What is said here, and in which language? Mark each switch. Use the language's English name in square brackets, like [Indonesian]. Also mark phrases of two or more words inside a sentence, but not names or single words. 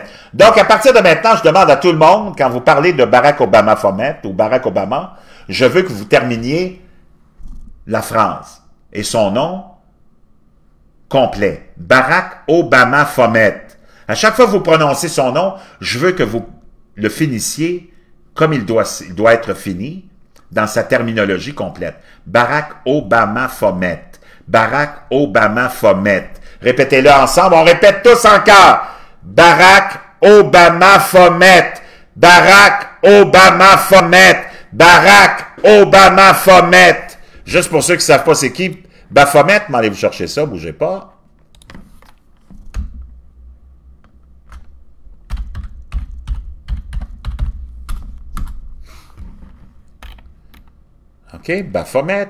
[French] Donc, à partir de maintenant, je demande à tout le monde, quand vous parlez de Barack Obama fomette ou Barack Obama, je veux que vous terminiez la phrase et son nom complet. Barack Obama fomette. À chaque fois que vous prononcez son nom, je veux que vous le finissiez comme il doit être fini dans sa terminologie complète. Barack Obama fomette. Barack Obama fomette. Répétez-le ensemble. On répète tous encore. Barack Obama fomette. Barack Obama fomette. Barack Obama fomette. Juste pour ceux qui ne savent pas c'est qui, Baphomet, mais allez vous chercher ça, bougez pas. OK, Baphomet.